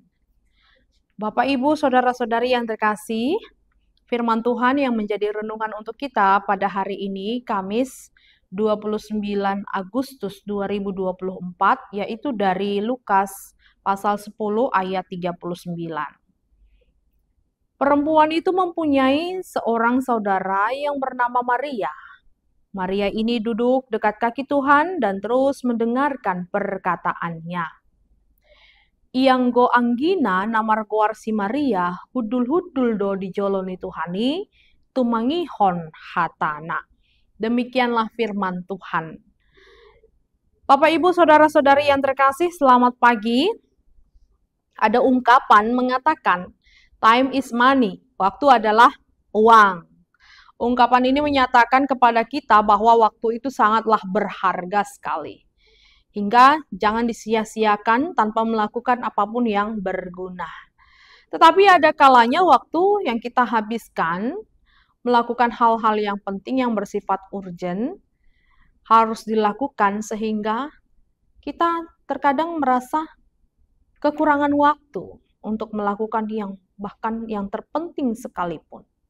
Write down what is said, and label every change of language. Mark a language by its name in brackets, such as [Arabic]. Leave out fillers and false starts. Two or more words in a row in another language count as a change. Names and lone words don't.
[Indonesian] Bapak Ibu Saudara-saudari yang terkasih, firman Tuhan yang menjadi renungan untuk kita pada hari ini, Kamis 29 Agustus 2024, yaitu dari Lukas pasal 10 ayat 39. Perempuan itu mempunyai seorang saudara yang bernama Maria. Maria ini duduk dekat kaki Tuhan dan terus mendengarkan perkataannya. [Batak Toba] Ianggo anggina namar goar si Maria, hudul-hudul do di joloni Tuhani, tumangihon hatana. [Indonesian] Demikianlah firman Tuhan. Bapak, Ibu, Saudara-saudari yang terkasih, selamat pagi. Ada ungkapan mengatakan, [English] time is money, [Indonesian] waktu adalah uang. Ungkapan ini menyatakan kepada kita bahwa waktu itu sangatlah berharga sekali. Hingga jangan disia-siakan tanpa melakukan apapun yang berguna. Tetapi ada kalanya waktu yang kita habiskan melakukan hal-hal yang penting yang bersifat urgent harus dilakukan sehingga kita terkadang merasa kekurangan waktu untuk melakukan yang bahkan yang terpenting sekalipun.